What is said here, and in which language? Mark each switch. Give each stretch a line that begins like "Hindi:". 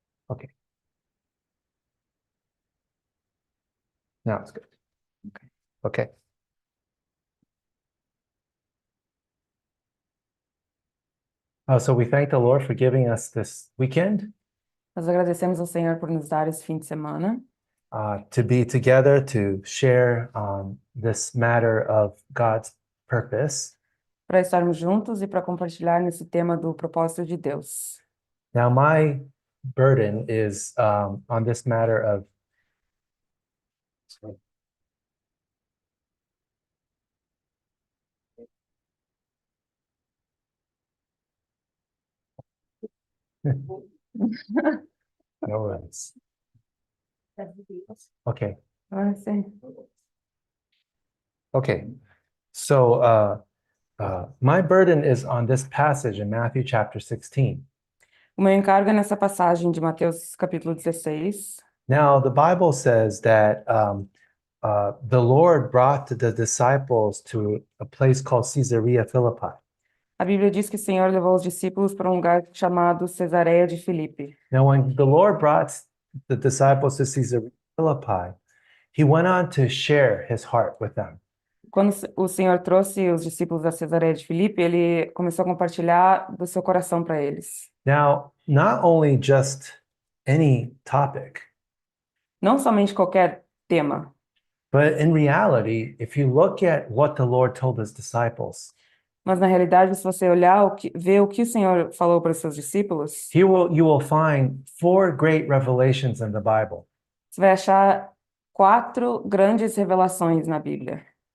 English: Okay. Now it's good. Okay. So we thank the Lord for giving us this weekend
Portuguese: Nós agradecemos ao Senhor por nos dar esse fim de semana,
English: to be together to share this matter of God's purpose.
Portuguese: para estarmos juntos e para compartilhar nesse tema do propósito de Deus.
English: Now, my burden is on this matter of no worries. Okay.
Portuguese: Ah, sim.
English: Okay. So my burden is on this passage in Matthew chapter 16.
Portuguese: O meu encargo é nessa passagem de Mateus capítulo 16.
English: Now, the Bible says that the Lord brought the disciples to a place called Caesarea Philippi.
Portuguese: A Bíblia diz que o Senhor levou os discípulos para um lugar chamado Cesareia de Filipe.
English: Now, when the Lord brought the disciples to Caesarea Philippi, he went on to share his heart with them.
Portuguese: Quando o Senhor trouxe os discípulos da Cesareia de Filipe, ele começou a compartilhar do seu coração para eles.
English: Now, not only just any topic,
Portuguese: Não somente qualquer tema,
English: but in reality, if you look at what the Lord told his disciples,
Portuguese: mas na realidade, se você olhar, ver o que o Senhor falou para os seus discípulos,
English: you will find 4 great revelations in the Bible.
Portuguese: você vai achar 4 grandes revelações na Bíblia.